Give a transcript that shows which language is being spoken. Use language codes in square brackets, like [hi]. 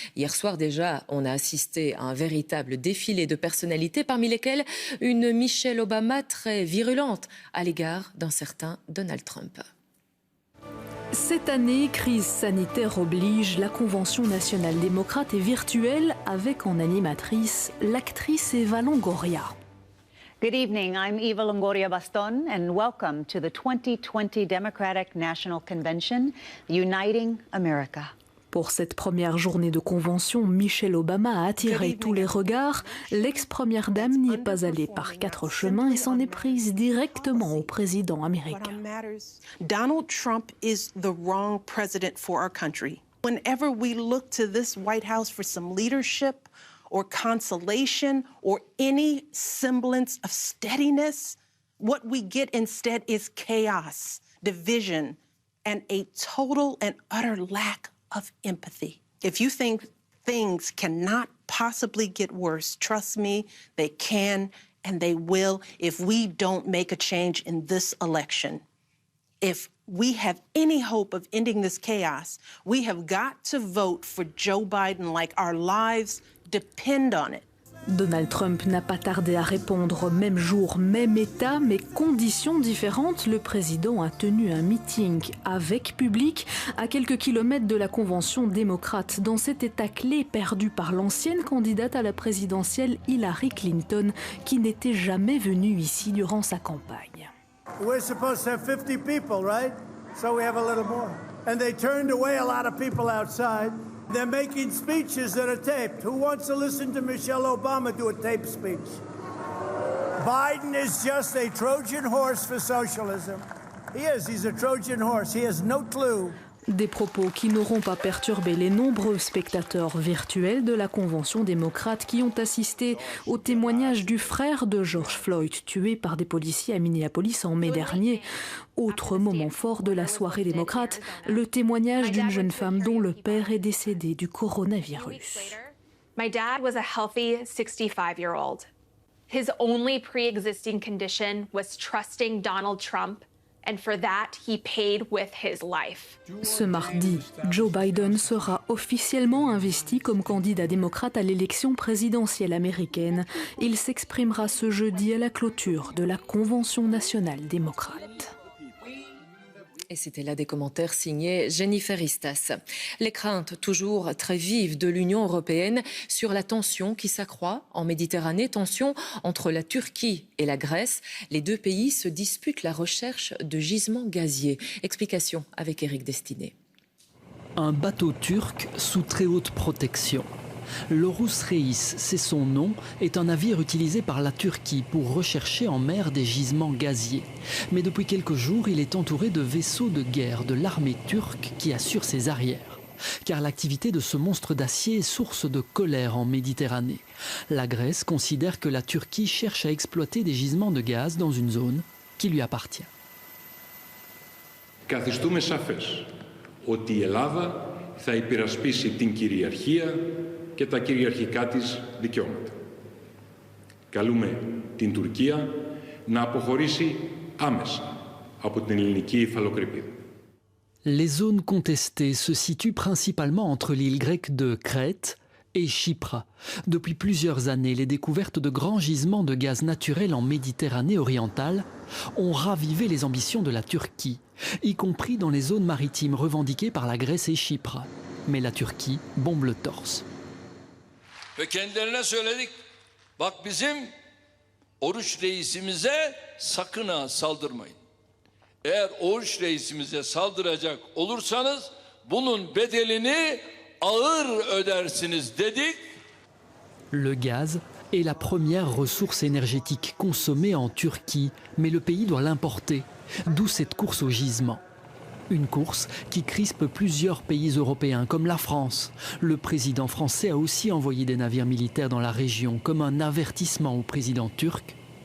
[fr] Hier soir déjà, on a assisté à un véritable défilé de personnalités, parmi lesquelles une Michelle Obama très virulente à l'égard d'un certain Donald Trump. Cette année, crise sanitaire oblige, la Convention nationale démocrate est virtuelle avec en animatrice l'actrice Eva Longoria. [en] Good evening, I'm Eva Longoria Baston and welcome to the 2020 Democratic National Convention, Uniting America. [fr] Pour cette première journée de convention, Michelle Obama a attiré tous les regards. L'ex-première dame n'y est pas allée par 4 chemins et s'en est prise directement au président américain. [en] Donald Trump is the wrong president for our country. Whenever we look to this White House for some leadership or consolation or any semblance of steadiness, what we get instead is chaos, division, and a total and utter lack of empathy. If you think things cannot possibly get worse, trust me, they can and they will if we don't make a change in this election. If we have any hope of ending this chaos, we have got to vote for Joe Biden like our lives depend on it. [fr] Donald Trump n'a pas tardé à répondre. Même jour, même État, mais conditions différentes. Le président a tenu un meeting avec public à quelques kilomètres de la convention démocrate dans cet État clé perdu par l'ancienne candidate à la présidentielle Hillary Clinton qui n'était jamais venue ici durant sa campagne. [en] We're supposed to have 50 people, right? So we have a little more. And they turned away a lot of people outside. They're making speeches that are taped. Who wants to listen to Michelle Obama do a taped speech? Biden is just a Trojan horse for socialism. He is. He's a Trojan horse. He has no clue. [fr] Des propos qui n'auront pas perturbé les nombreux spectateurs virtuels de la Convention démocrate qui ont assisté au témoignage du frère de George Floyd, tué par des policiers à Minneapolis en mai dernier. Autre moment fort de la soirée démocrate, le témoignage d'une jeune femme dont le père est décédé du coronavirus. [en] My dad was a healthy 65-year-old. His only pre-existing condition was trusting Donald Trump. And for that, he paid with his life. [fr] Ce mardi, Joe Biden sera officiellement investi comme candidat démocrate à l'élection présidentielle américaine. Il s'exprimera ce jeudi à la clôture de la Convention nationale démocrate. Et c'était là des commentaires signés Jennifer Istas. Les craintes toujours très vives de l'Union européenne sur la tension qui s'accroît en Méditerranée, tension entre la Turquie et la Grèce. Les deux pays se disputent la recherche de gisements gaziers. Explication avec Éric Destiné. Un bateau turc sous très haute protection. L'Orus Reis, c'est son nom, est un navire utilisé par la Turquie pour rechercher en mer des gisements gaziers. Mais depuis quelques jours, il est entouré de vaisseaux de guerre de l'armée turque qui assurent ses arrières. Car l'activité de ce monstre d'acier est source de colère en Méditerranée. La Grèce considère que la Turquie cherche à exploiter des gisements de gaz dans une zone qui lui appartient. [el] Καθιστούμε σαφές ότι η Ελλάδα θα υπερασπίσει την κυριαρχία και τα κυριαρχικά της δικαιώματα. Καλούμε την Τουρκία να αποχωρήσει άμεσα από την ελληνική υφαλοκρηπίδα. [fr] Les zones contestées se situent principalement entre l'île grecque de Crète et Chypre. Depuis plusieurs années, les découvertes de grands gisements de gaz naturel en Méditerranée orientale ont ravivé les ambitions de la Turquie, y compris dans les zones maritimes revendiquées par la Grèce et Chypre. Mais la Turquie bombe le torse. [tr] Ve kendilerine söyledik. Bak bizim Oruç reisimize sakın ha saldırmayın. Eğer Oruç reisimize saldıracak olursanız bunun bedelini ağır ödersiniz dedik. [fr] Le gaz est la première ressource énergétique consommée en Turquie, mais le pays doit l'importer, d'où cette course au gisement. Une course qui crispe plusieurs pays européens comme la France. Le président français a aussi envoyé des navires militaires dans la région comme un avertissement au président turc.